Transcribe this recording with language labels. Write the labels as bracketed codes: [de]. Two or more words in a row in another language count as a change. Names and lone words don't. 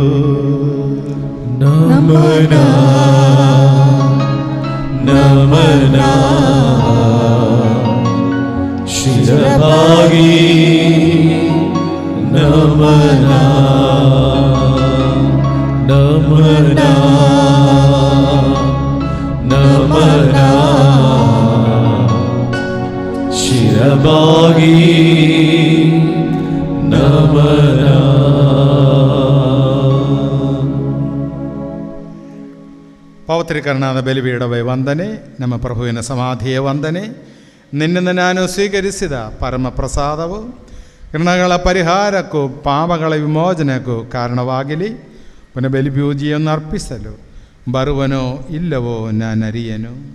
[kn] ನಮನ ನಮನ ಶಿರಬಾಗಿ ನಮನ ನಮನ ನಮನ ಶಿರಬಾಗಿ ನಮನ. ಪವಿತ್ರೀಕರಣದ ಬಲಿಪೀಠವೇ ವಂದನೆ, ನಮ್ಮ ಪ್ರಭುವಿನ ಸಮಾಧಿಯ ವಂದನೆ. ನಿನ್ನಿಂದ ನಾನು ಸ್ವೀಕರಿಸಿದ ಪರಮ ಪ್ರಸಾದವು ಋಣಗಳ ಪರಿಹಾರಕ್ಕೂ ಪಾಪಗಳ ವಿಮೋಚನೆಗೂ ಕಾರಣವಾಗಲಿ. ಪುನಃ ಬಲಿಪೂಜೆಯನ್ನು ಅರ್ಪಿಸಲು ಬರುವನೋ ಇಲ್ಲವೋ ನಾನರಿಯನು.